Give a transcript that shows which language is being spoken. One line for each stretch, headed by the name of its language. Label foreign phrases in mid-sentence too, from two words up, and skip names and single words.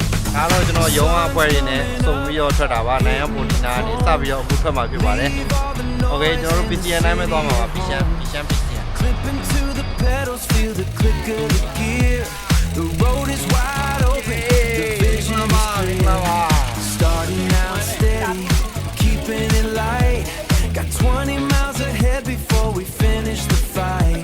Burmese: ဒါတော့ကျွန်တော်ရုံးအဖွဲရင်းနဲ့စုံပြီးတော့ထွက်တာပါနိုင်ရပိုနီနာနေစပြီးတော့အခုထွက်မှာဖြစ်ပါတယ်โอเคကျွန်တော်တို့ PCN တိုင်းပဲသွားမှာပါ PCN
English: Clipping to the pedals, feel the click of the gear. The road is wide open, the vision is clear. Starting out steady, keeping it light. Got 20 miles ahead before we finish the fight.